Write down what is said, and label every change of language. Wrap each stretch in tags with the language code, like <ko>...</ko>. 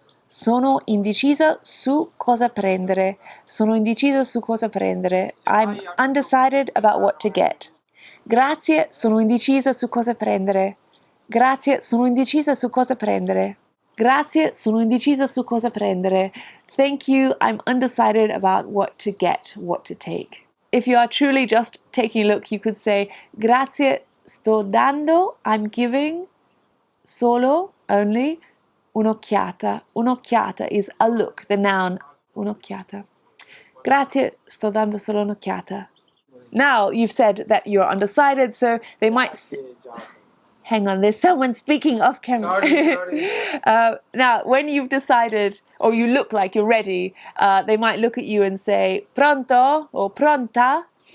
<it>Sono indecisa su cosa prendere. Sono indeciso su cosa prendere.</it> <en>I'm undecided about what to get.</en> <it>Grazie, sono indecisa su cosa prendere. Grazie, sono indecisa su cosa prendere. Grazie, sono indecisa su cosa prendere.</it> <en>Thank you, I'm undecided about what to get, what to take. If you are truly just taking a look, you could say,</en> <it>grazie, sto dando,</it> <en>I'm giving, solo, only, un'occhiata. Un'occhiata is a look, the noun, un'occhiata.</en> <it>Grazie, sto dando solo un'occhiata.</it> <en>Now, you've said that you're undecided, so they might... Hang on, there's someone speaking off camera. Sorry. Now, when you've decided, or you look like you're ready, they might look at you and say, pronto, or pronta.</en>